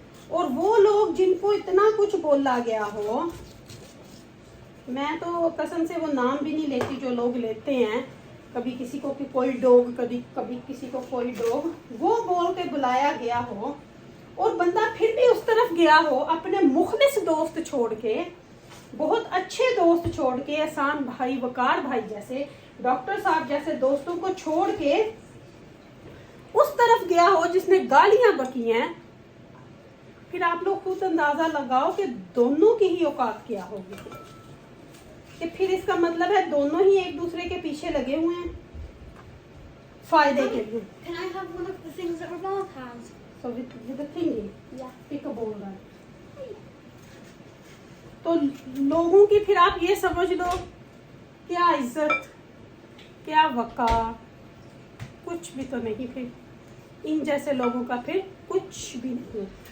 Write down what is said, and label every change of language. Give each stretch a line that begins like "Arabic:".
Hindi: और वो लोग जिनको इतना कुछ बोला गया हो, मैं तो कसम से वो नाम भी नहीं लेती जो लोग लेते हैं, कभी किसी को कोई डॉग, कभी किसी को कोई डॉग, वो बोल के बुलाया गया हो और बंदा फिर भी उस तरफ गया हो, अपने मुखलिस दोस्त छोड़ के, बहुत अच्छे दोस्त छोड़ के, एहसान भाई, वकार भाई जैसे, डॉक्टर साहब जैसे दोस्तों को छोड़ के उस तरफ गया हो जिसने गालियां बकी हैं। फिर आप लोग खुद अंदाजा लगाओ कि दोनों की ही औकात क्या होगी। कि फिर इसका मतलब है दोनों ही एक दूसरे के पीछे लगे हुए हैं फायदे के लिए।
English: Can I have one of the things that Ramal has? So with the thingy, Yeah. pick a bowl then.
Hindi: तो लोगों की फिर आप ये समझ लो, क्या इज्जत, क्या वकार, कुछ भी तो नहीं। फिर इन जैसे लोगों का फिर कुछ भी नहीं।